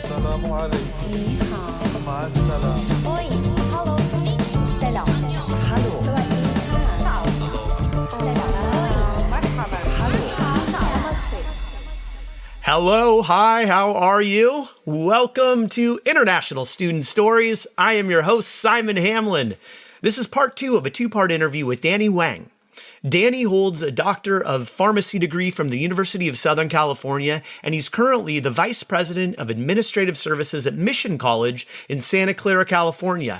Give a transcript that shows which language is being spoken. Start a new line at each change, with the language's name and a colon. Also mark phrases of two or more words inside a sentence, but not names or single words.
Arabic: السلام عليكم.
Chinese: 你好
Arabic: مع السلامة.
English: Oi Hello Selam Hello สวัสดีค่ะ Hello, hi, how are you? Welcome to International Student Stories. I am your host, Simon Hamlin. This is part 2 of a 2-part interview with Danny Nguyen. Danny holds a Doctor of Pharmacy degree from the University of Southern California, and he's currently the Vice President of Administrative Services at Mission College in Santa Clara, California.